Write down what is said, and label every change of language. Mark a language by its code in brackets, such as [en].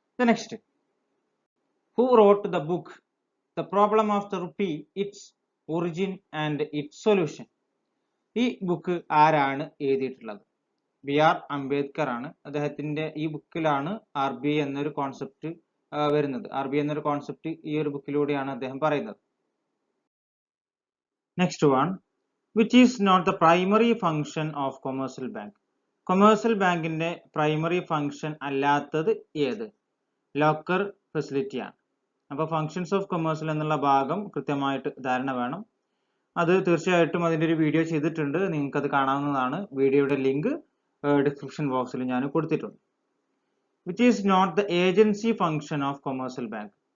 [en] Next, who wrote the book The Problem of the Rupee, Its Origin and Its Solution? [ml] ഈ book ആരാണ് എഴുതിയിട്ടുള്ളത്? BR Ambedkar ആണ്. അദ്ദേഹത്തിന്റെ ഈ ബുക്കിലാണ് RBI എന്നൊരു കോൺസെപ്റ്റ് വരുന്നത്. RBI എന്നൊരു കോൺസെപ്റ്റ് ഈ ഒരു ബുക്കിലൂടെയാണ് അദ്ദേഹം പറയുന്നത്. [en] Next one, which is not the primary function of commercial bank? [ml] Commercial ബാങ്കിന്റെ പ്രൈമറി ഫംഗ്ഷൻ അല്ലാത്തത് ഏത്? ലോക്കർ ഫെസിലിറ്റി ആണ്. അപ്പോൾ ഫങ്ഷൻസ് ഓഫ് കൊമേഴ്സ്യൽ എന്നുള്ള ഭാഗം കൃത്യമായിട്ട് ധാരണ വേണം. അത് തീർച്ചയായിട്ടും അതിന്റെ ഒരു വീഡിയോ ചെയ്തിട്ടുണ്ട്, നിങ്ങൾക്ക് അത് കാണാവുന്നതാണ്. വീഡിയോയുടെ ലിങ്ക് ഡിസ്ക്രിപ്ഷൻ ബോക്സിൽ ഞാൻ കൊടുത്തിട്ടുണ്ട്. [en] Which is not the agency function of commercial bank?